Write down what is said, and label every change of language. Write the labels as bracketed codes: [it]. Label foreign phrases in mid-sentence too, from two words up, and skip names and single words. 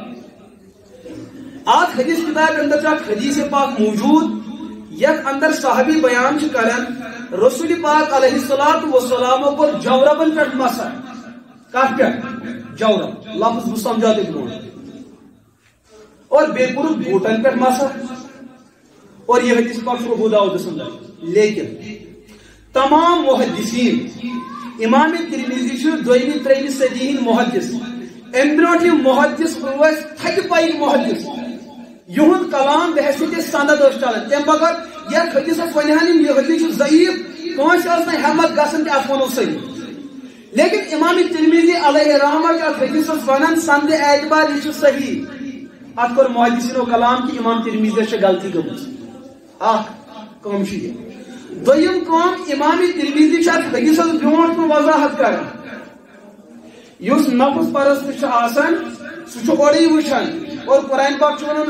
[ks] اتھ حدیث کتاب اندر چھُ اکھ حدیث پاک موجود یتھ اندر صحابی بیان چھِ کران رسول پاک [ar] علیہ الصلوۃ والسلام [ks] کوٚر جوربن پٮ۪ٹھ مسا کتھ پٮ۪ٹھ جورب لفظ بہٕ سمجھاو تۄہہِ برونٛٹھ اور بیٚیہِ کوٚرُکھ بوٗٹن پٮ۪ٹھ مسا اور یہ حدیث پاک چھُ ابو داؤدس اندر لیکن تمام محدثین امام ترمذی چھُ 2ویں 3ویں صدی ہٕنٛدۍ محدث امہِ برونٛٹھ یِم محدث ٲسۍ تھدِ پایِکۍ محدث یِہُنٛد کلام بحثیت سند ٲس چلان تمہِ بغٲر یتھ حدیثس ونہن یِم یہِ حدیث چھُ ضعیف کٲنٛسہِ ٲس نہٕ ہٮ۪مت گژھان تہِ اتھ ونو صحیح لیکن امام ترمذی [ar] علیہ رحمہ [ks] چھُ اتھ حدیثس ونان سند اعتبار یہِ چھُ صحیح اتھ کوٚر محدثیٖنو کلام کہِ امام ترمذیَس چھِ غلطی گٔمٕژ اکھ کٲم چھِ یہِ دوٚیِم کٲم امام ترمذی چھُ اتھ حدیثس برونٛٹھ کُن وضاحت کران یُس نفس پرست چھُ آسان سُہ چھُ اورٕے وٕچھان اور قرآن پاک چھُ ونان